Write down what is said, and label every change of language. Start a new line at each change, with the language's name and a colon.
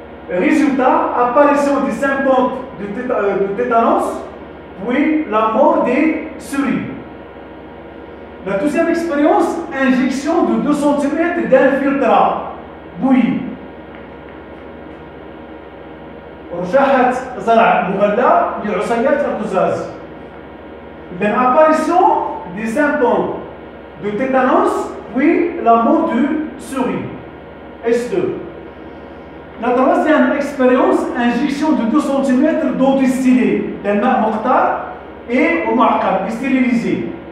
French: Résultat, apparition des symptômes de tétanos, puis la mort des souris. La deuxième expérience, injection de 2 cm d'infiltrat bouilli.
Arabic: رشاحة زرع مغلى لعصيات القزاز.
French: Apparition des symptômes de tétanos, puis la mort du souris. S2. La troisième expérience, injection de 2 cm d'eau distillée d'un
Arabic: ماء مقطر
French: et au
Arabic: معقم,
French: stérilisé.